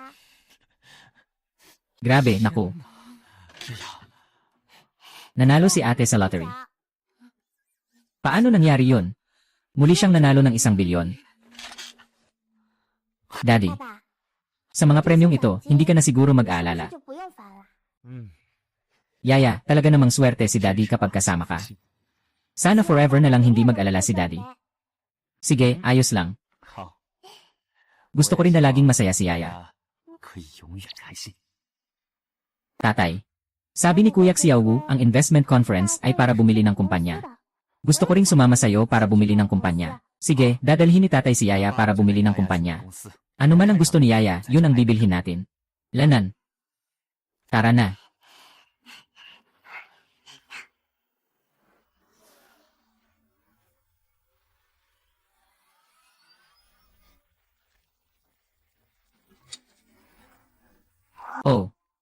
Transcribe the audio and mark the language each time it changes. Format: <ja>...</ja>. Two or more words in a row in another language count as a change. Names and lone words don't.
<tl>Grabe, naku. Nanalo si ate sa lottery. Paano nangyari yun? Muli siyang nanalo ng 1 bilyon. Daddy,</tl> <zh>爸爸，</zh> <tl>sa mga premyong ito, hindi ka na siguro</tl> <zh>这</zh> <tl>mag-aalala.</tl> <zh>就不用烦了。</zh> <tl>Yaya, talaga namang swerte si Daddy kapag kasama ka. Sana forever na lang hindi mag-alala si Daddy. Sige, ayos lang.</tl> <zh>好，</zh> <tl>Gusto ko rin na laging masaya si Yaya.</tl> <zh>可以永远开心。</zh> <tl>Tatay. Sabi ni Kuya Xiaowu, ang</tl> <en>investment conference</en> <tl>ay para bumili ng kumpanya. Gusto ko ring sumama sa'yo para bumili ng kumpanya. Sige, dadalhin ni Tatay si Yaya para bumili ng kumpanya. Ano man ang gusto ni Yaya, yun ang bibilhin natin. Lanan. Tara na. Oh.</tl>